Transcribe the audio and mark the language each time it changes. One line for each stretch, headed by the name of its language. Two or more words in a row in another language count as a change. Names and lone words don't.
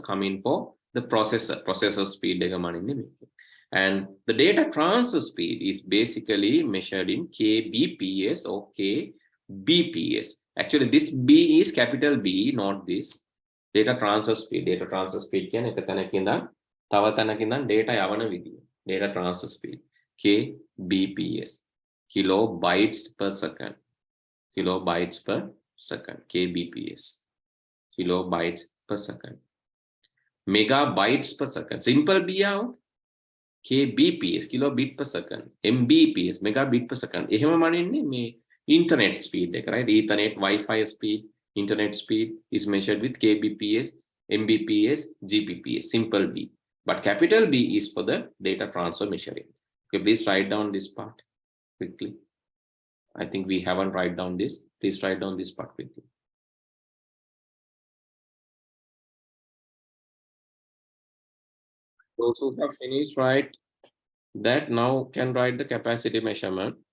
English: coming for the processor speed and the data transfer speed is basically measured in kbps or kbps actually this b is capital B not this data transfer speed
Sinhala: කියන්නේ එක තැනකින් ඉඳන් තව තැනකින් ඉඳන් data යවන විදිය
English: data transfer speed kbps kilobytes per second kbps kilobytes per second megabytes per second simple b out kbps kilobit per second mbps megabit per second එහෙම
Sinhala: මනින්නේ මේ
English: internet speed එක right ethernet wi-fi speed internet speed is measured with kbps mbps gbps simple b but capital B is for the data transfer measuring okay please write down this part quickly I think we haven't write down this please write down this part quickly those who have finished write that now can write the capacity measurement